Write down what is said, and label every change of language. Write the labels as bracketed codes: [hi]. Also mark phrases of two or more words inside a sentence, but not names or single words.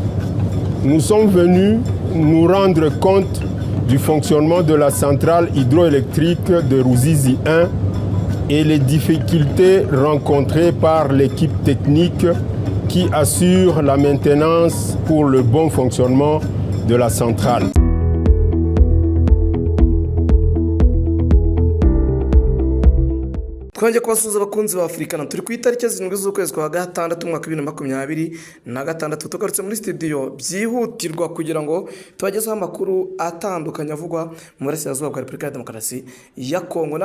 [fr] Nous sommes venus nous rendre compte du fonctionnement de la centrale hydroélectrique de Ruzizi 1 et les difficultés rencontrées par l'équipe technique qui assure la maintenance pour le bon fonctionnement de la centrale. [rw] Twongeye kubasuhuza abakunzi ba Africana turi ku itariki 7 z'ukwezi kwa gatandatu mwaka 2026 tugarutse muri studio byihutirwa kugira ngo tubagezeho amakuru atandukanye avugwa mu burasirazuba bwa Repubulika ya Demokarasi ya Kongo.